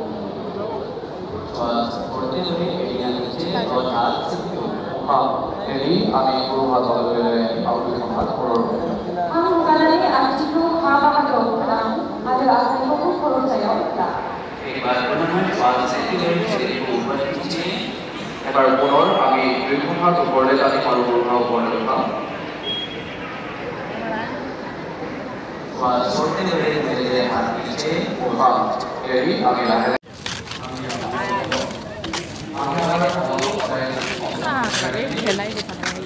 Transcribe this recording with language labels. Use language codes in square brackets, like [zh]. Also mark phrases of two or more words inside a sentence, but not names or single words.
[hi] श्वास छोड़ते हुए एड़ियां नीचे और हाथ सिर के ऊपर। [as] উশাহ এৰি আমি সৰু হাতলৈ আৰু দুইখন হাত ওপৰৰ। [brx] हां लानानै आथिंखौ हा बाहागोआव फोनां आरो आखाइखौ खर' सायाव ला। [hi] एक बार पुनः श्वास लेते हुए शरीर को ऊपर खींचिए। [as] এবাৰ পুনৰ আমি দুইখন হাত ওপৰলৈ টানিম আৰু উশাহ ওপৰলৈ উঠাম। [hi] श्वास छोड़ते हुए धीरे धीरे हाथ नीचे। [as] উশাহ এৰি আমি লাহে খেলাই